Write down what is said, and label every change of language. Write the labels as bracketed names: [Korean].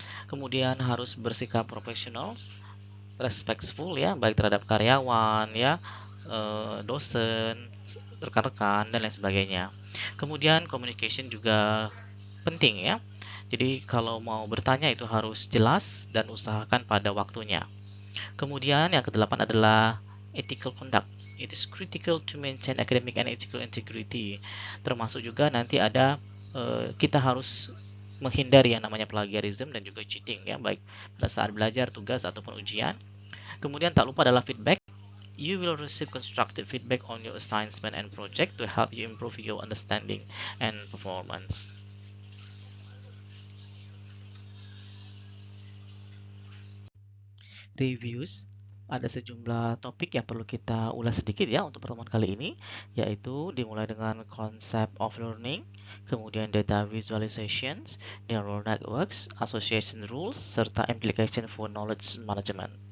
[Indonesian] Kemudian harus bersikap profesional, respectful ya, baik terhadap karyawan ya, dosen, rekan-rekan dan lain sebagainya. Kemudian communication juga penting ya. Jadi kalau mau bertanya itu harus jelas dan usahakan pada waktunya. Kemudian yang kedelapan adalah ethical conduct. [English] It is critical to maintain academic and ethical integrity. [Indonesian] Termasuk juga nanti ada kita harus menghindari yang namanya plagiarism dan juga cheating ya, baik pada saat belajar, tugas ataupun ujian. Kemudian tak lupa adalah feedback. [English] You will receive constructive feedback on your assignment and project to help you improve your understanding and performance. [Indonesian] reviews, ada sejumlah topik yang perlu kita ulas sedikit ya untuk pertemuan kali ini, yaitu dimulai dengan concept of learning, kemudian data visualizations, neural networks, association rules, serta implication for knowledge management.